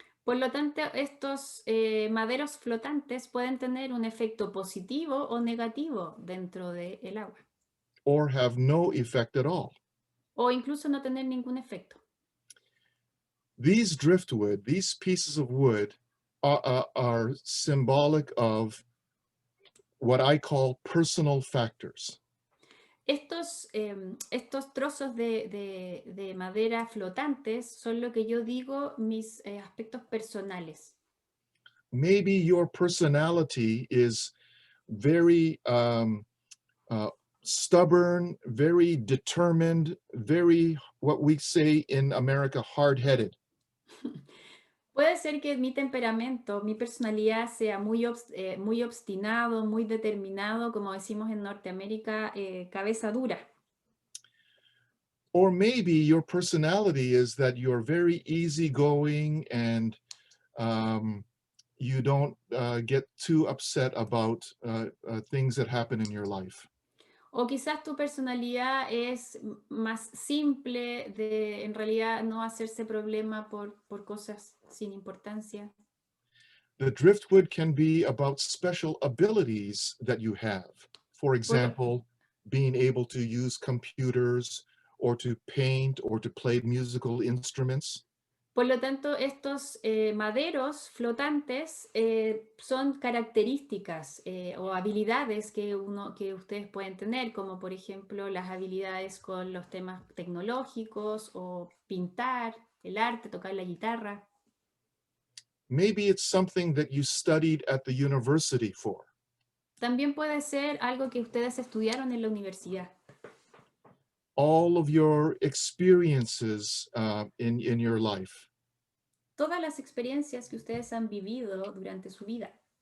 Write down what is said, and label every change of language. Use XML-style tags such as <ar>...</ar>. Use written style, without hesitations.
<es>Por lo tanto, estos maderos flotantes pueden tener un efecto positivo o negativo dentro del agua,</es> <en>Or have no effect at all.</en> <es>o incluso no tener ningún efecto.</es> <en>These driftwood, these pieces of wood, are symbolic of what I call personal factors.</en> <es>Estos trozos de madera flotantes son lo que yo digo mis aspectos personales.</es> <en>Maybe your personality is very stubborn, very determined, very, what we say in America, hard-headed.</en> <es>Puede ser que mi temperamento, mi personalidad sea muy obstinado, muy determinado, como decimos en Norteamérica, cabeza dura.</es> <en>Or maybe your personality is that you're very easygoing and you don't get too upset about things that happen in your life.</en> <es>O quizás tu personalidad es más simple, de en realidad no hacerse problema por cosas sin importancia.</es> <en>The driftwood can be about special abilities that you have. For example, being able to use computers or to paint or to play musical instruments.</en> <es>Por lo tanto, estos maderos flotantes son características o habilidades que ustedes pueden tener, como por ejemplo las habilidades con los temas tecnológicos o pintar, el arte, tocar la guitarra.</es> <en>Maybe it's something that you studied at the university for.</en> <es>También puede ser algo que ustedes estudiaron en la universidad.</es> <en>All of your experiences in your life.</en> <es>Todas las experiencias que ustedes han vivido durante su vida.</es>